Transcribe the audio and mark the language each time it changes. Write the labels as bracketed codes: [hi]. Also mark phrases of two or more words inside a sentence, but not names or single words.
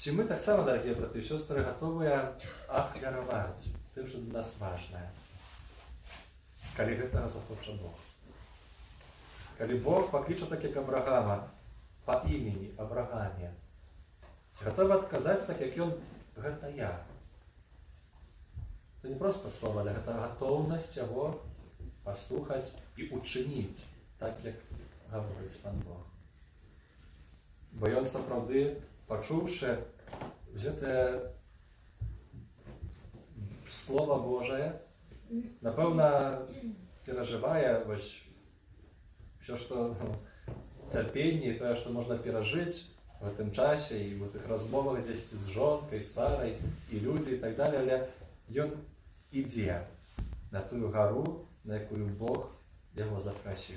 [be] Ці мы таксама, дарагія браты і сёстры, гатовыя ахвяраваць тым, што для нас важнае, калі гэтага захоча Бог. Калі Бог пакліча так, як Абрагама, па імені Абрагаме, ці гатовы адказаць так, як ён, гэта я. [uk] Це не [be] просто слова, але гэта гатоўнасць яго паслухаць і учыніць так, як гаворыць Пан Бог. Бо ён сапраўды, пачуўшы гэтае Слова Божае, напэўна, перажывае ўсё, што цярпенне, тое, што можна перажыць в гэтым часе і в тых размовах дзесьці з жонкай, з Сарай, і людзі, і так далее, але ён ідзе на тую гару, на якую Бог яго запрасіў.